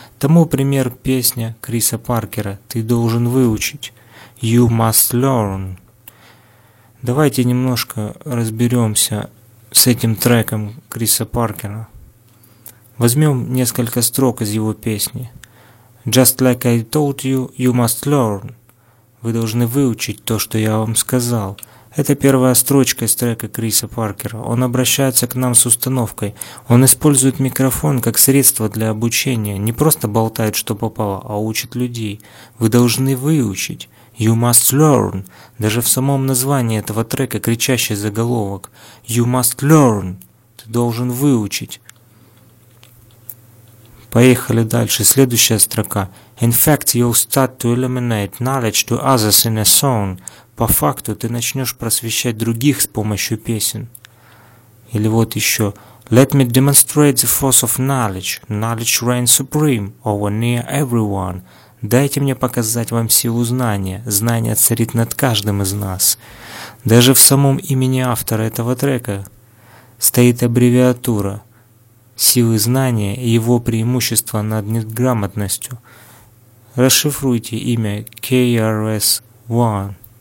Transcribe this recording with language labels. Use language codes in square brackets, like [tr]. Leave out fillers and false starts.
[ru] Тому пример песня Криса Паркера «Ты должен выучить» [en] «You must learn». [ru] Давайте немножко разберемся с этим треком Криса Паркера. Возьмем несколько строк из его песни. [en] «Just like I told you, you must learn». [ru] Вы должны выучить то, что я вам сказал. Это первая строчка из трека Криса Паркера. Он обращается к нам с установкой. Он использует микрофон как средство для обучения. Не просто болтает, что попало, а учит людей. Вы должны выучить. [en] You must learn. [ru] Даже в самом названии этого трека кричащий заголовок. [en] You must learn. [ru] Ты должен выучить. Поехали дальше. Следующая строка. [en] In fact, you'll start to eliminate knowledge to others in a song. [ru] По факту, ты начнешь просвещать других с помощью песен. Или вот еще. [en] Let me demonstrate the force of knowledge. Knowledge reigns supreme over near everyone. [ru] Дайте мне показать вам силу знания. Знание царит над каждым из нас. Даже в самом имени автора этого трека стоит аббревиатура. Силы знания и его преимущества над неграмотностью. Расшифруйте имя KRS-One.